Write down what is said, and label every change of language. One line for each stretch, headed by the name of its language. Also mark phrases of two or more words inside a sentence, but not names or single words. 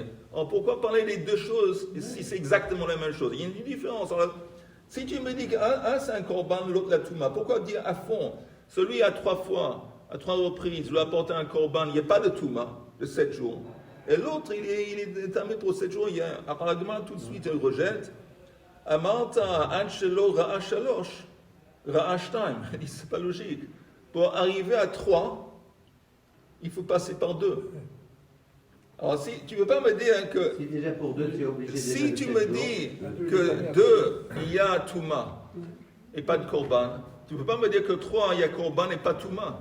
French: Alors pourquoi parler des 2 choses si c'est exactement la même chose? Il y a une différence. Alors, si tu me dis qu'un c'est un korban, l'autre la touma, pourquoi dire à fond? Celui à 3 fois, à 3 reprises, il doit apporter un korban, il n'y a pas de touma de 7 jours. Et l'autre, il est tamé pour 7 jours. Alors la Gemara tout de suite, elle rejette.
Hebrew: אמרת אם שלא ראה שלוש. Ra'ashtaim,
French: c'est pas logique. Pour arriver à 3, il faut passer par 2. Alors si tu ne veux pas me dire que... Si déjà pour 2, tu es obligé de... Si tu me dis que 2, il y a Touma et pas de Korban, tu ne peux pas me dire que 3, il y a Korban et pas Touma.